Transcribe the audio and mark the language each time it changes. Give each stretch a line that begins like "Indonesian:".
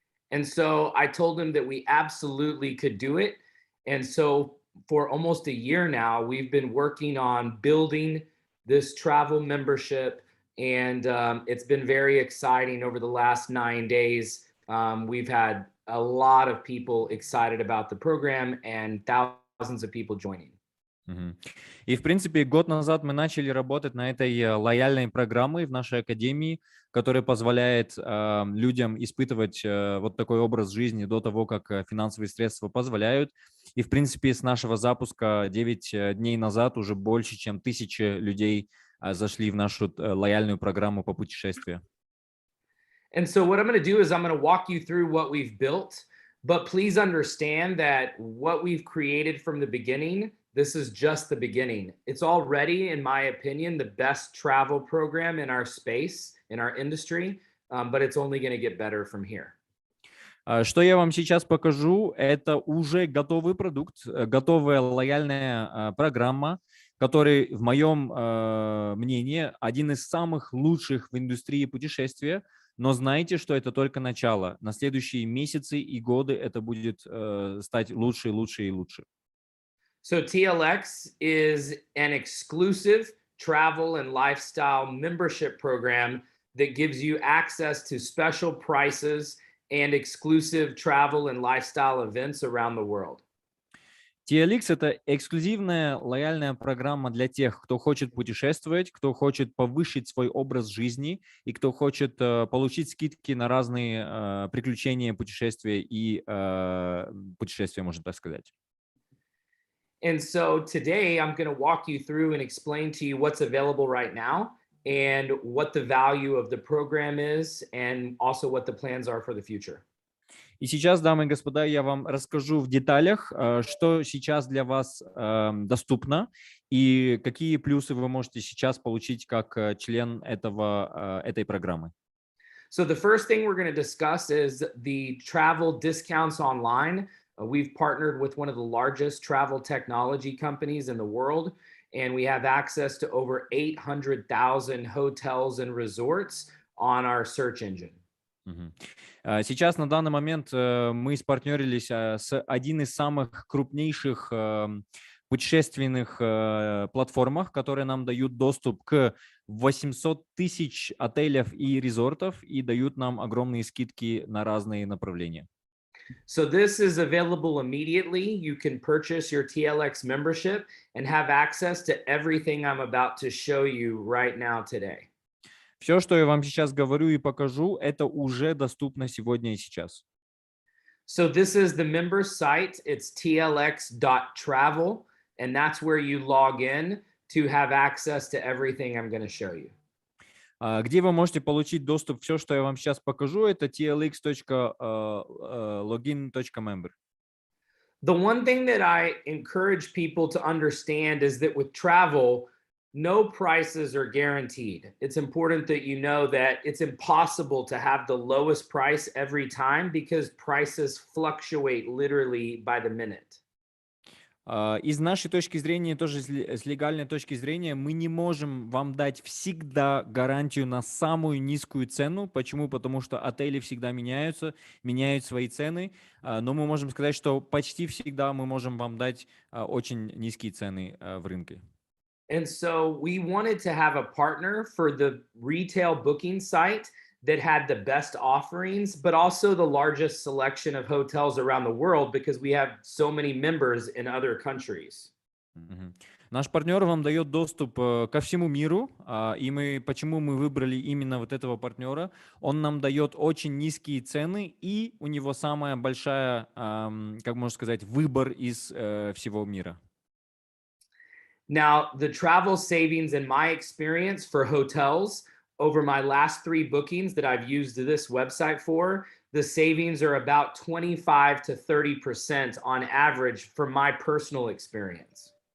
English: And so I told him that we absolutely could do it. And so for almost a year now, we've been working on building this travel membership. And it's been very exciting over the last 9 days. We've had a lot of people excited about the program and thousands of people joining. Мгм.
Russian: И, в принципе, год назад мы начали работать на этой лояльной программе в нашей академии, которая позволяет людям испытывать вот такой образ жизни до того, как финансовые средства позволяют. И, в принципе, с нашего запуска 9 дней назад уже больше, чем 1000 людей зашли в нашу лояльную программу по путешествию.
English: And so what I'm going to do is I'm going to walk you through what we've built, but please understand that what we've created from the beginning, this is just the beginning. It's already, in my opinion, the best travel program in our space, in our industry, but it's only going to get better from here.
Russian: Что я вам сейчас покажу, это уже готовый продукт, готовая лояльная программа, который, в моем мнении, один из самых лучших в индустрии путешествия. Но знайте, что это только начало. На следующие месяцы и годы это будет стать лучше, лучше и лучше.
English: So TLX is an exclusive travel and lifestyle membership program that gives you access to special prices and exclusive travel and lifestyle events around the world.
Russian: TLX — это эксклюзивная лояльная программа для тех, кто хочет путешествовать, кто хочет повысить свой образ жизни и кто хочет получить скидки на разные приключения, путешествия и путешествия, можно так сказать.
English: And so today I'm going to walk you through and explain to you what's available right now and what the value of the program is and also what the plans are for the future.
Russian: И сейчас, дамы и господа, я вам расскажу в деталях, что сейчас для вас доступно и какие плюсы вы можете сейчас получить как член этой программы.
English: So the first thing we're going to discuss is the travel discounts online. We've partnered with one of the largest travel technology companies in the world, and we have access to over 800,000 hotels and resorts on our search engine. Мгм.
Russian: Сейчас на данный момент мы спартнерились с одним из самых крупнейших путешественных платформах, которые нам дают доступ к 800 тысяч отелев и резортов и дают нам огромные скидки на разные направления.
English: So this is available immediately. You can purchase your TLX membership and have access to everything I'm about to show you right now today.
Russian: Все, что я вам сейчас говорю и покажу, это уже доступно сегодня и сейчас.
English: So this is the member site. It's tlx.travel, and that's where you log in to have access to everything I'm going to show you.
Russian: Где вы можете получить доступ, все, что я вам сейчас покажу, это tlx.login.member.
English: The one thing that I encourage people to understand is that with travel, no prices are guaranteed. It's important that you know that it's impossible to have the lowest price every time because prices fluctuate literally by the minute.
Russian: Из нашей точки зрения, тоже с легальной точки зрения, мы не можем вам дать всегда гарантию на самую низкую цену. Почему? Потому что отели всегда меняются, меняют свои цены. Но мы можем сказать, что почти всегда мы можем вам дать очень низкие цены в рынке.
English: And so we wanted to have a partner for the retail booking site that had the best offerings, but also the largest selection of hotels around the world because we have so many members in other countries. Мгм.
Russian: Наш партнер вам дает доступ ко всему миру, и почему мы выбрали именно вот этого партнера? Он нам дает очень низкие цены, и у него самая большая, как можно сказать, выбор из всего мира.
English: Now, the travel savings in my experience for hotels over my last 3 bookings that I've used this website for, the savings are about 25 to 30% on average from my personal experience.